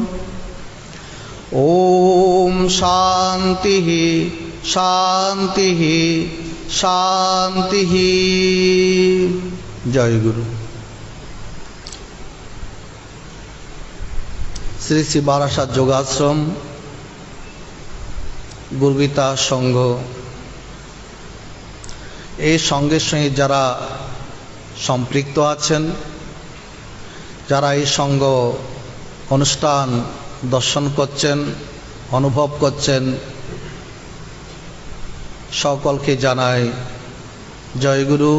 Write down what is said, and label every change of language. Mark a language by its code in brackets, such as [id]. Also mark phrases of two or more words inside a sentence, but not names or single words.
[sa] ओम शांति शांति शांति। जय गुरु। [bn] श्री श्री बारासात योगाश्रम गुरुगीता संघ এই সঙ্গের সঙ্গে যারা সম্পৃক্ত আছেন, যারা এই সঙ্গ অনুষ্ঠান দর্শন করছেন, অনুভব করছেন, সকলকে জানাই জয় গুরু।